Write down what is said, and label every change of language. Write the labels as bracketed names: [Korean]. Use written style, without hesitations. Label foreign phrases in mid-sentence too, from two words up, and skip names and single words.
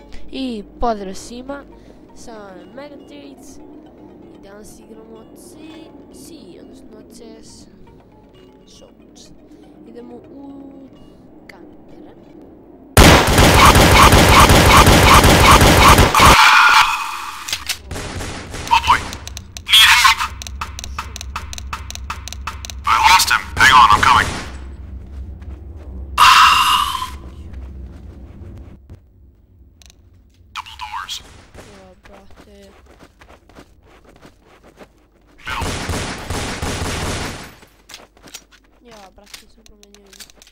[Serbian] I pozdrav svima, sa Megatrix i danas igramo odnosno CS Shorts. Idemo u kantere. [English] Oh boy, need help! I lost him. Hang on, I'm coming. Double doors. [Serbian] Ja, brate. Middle. Ja, brate, sam promenio ime.